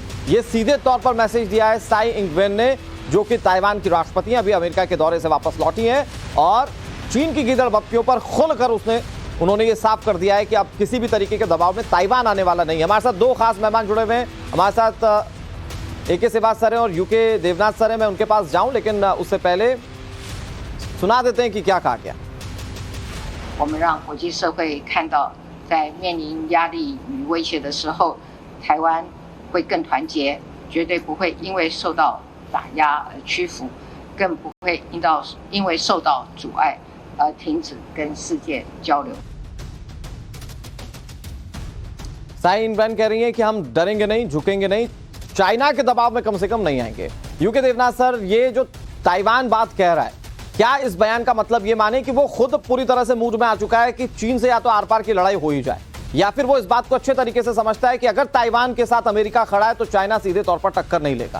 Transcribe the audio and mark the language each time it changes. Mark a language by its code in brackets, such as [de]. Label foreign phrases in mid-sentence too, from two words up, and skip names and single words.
[hi] ये सीधे तौर पर मैसेज दिया है साई इंग वेन ने, जो कि ताइवान की राष्ट्रपति हैं, अभी अमेरिका के दौरे से वापस लौटी हैं, और चीन की गीदड़ भपकियों पर खुलकर उन्होंने ये साफ कर दिया है कि अब किसी भी तरीके के दबाव में ताइवान आने वाला नहीं है। हमारे साथ 2 खास मेहमान जुड़े हुए हैं। हमारे साथ एके सिवाज सर हैं और यूके देवनाथ सर हैं। मैं उनके पास जाऊं, लेकिन उससे पहले सुना देते हैं कि क्या कहा गया। [zh] 我们让国际社会看到，在面临压力与威胁的时候，台湾会更团结，绝对不会因为受到打压而屈服，更不会因为受到阻碍而停止跟世界交流。 [hi] साई इंग वेन कह रही हैं कि हम डरेंगे नहीं, झुकेंगे नहीं, चाइना के दबाव में कम से कम नहीं आएंगे। यूके देवनाथ सर, ये जो ताइवान बात कह रहा है, क्या इस बयान का मतलब ये माने कि वो खुद पूरी तरह से मूड में आ चुका है कि चीन से या तो आर पार की लड़ाई हो ही जाए, या फिर वो इस बात को अच्छे तरीके से समझता है कि अगर ताइवान के साथ अमेरिका खड़ा है तो चाइना सीधे तौर पर टक्कर नहीं लेगा?